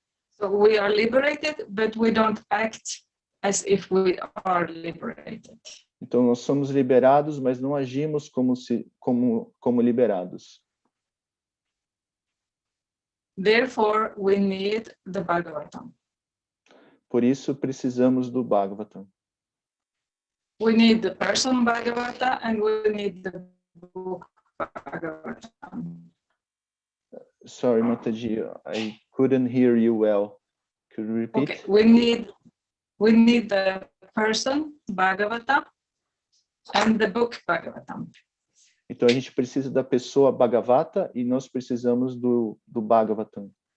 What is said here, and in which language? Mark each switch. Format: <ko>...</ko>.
<en>So we are liberated, but we don't act as if we are liberated.</en> <pt>Então, nós somos liberados, mas não agimos como liberados.</pt> <en>Therefore, we need the Bhagavatam.</en> <pt>Por isso, precisamos do Bhagavatam.</pt> <en>We need the person Bhagavata and we need the book Bhagavatam. Sorry, Mataji, I couldn't hear you well. Could you repeat? Okay, we need the person Bhagavata and the book Bhagavatam.</en> <pt>Então a gente precisa da pessoa Bhagavata e nós precisamos do Bhagavatam.</pt>